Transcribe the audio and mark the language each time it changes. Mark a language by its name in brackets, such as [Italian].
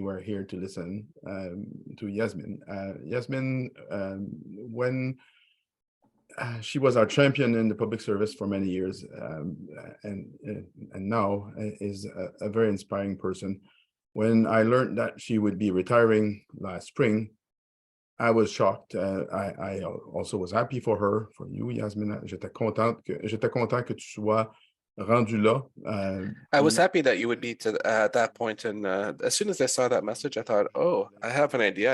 [English] We're here to listen to Yazmine. Yazmine, when she was our champion in the public service for many years, and now is a very inspiring person. When I learned that she would be retiring last spring, I was shocked. I also was happy for her, for you, Yazmine. [French] J'étais content que tu sois rendu là. [English] I was happy that you would be at that point, and as soon as I saw that message, I thought, oh, I have an idea.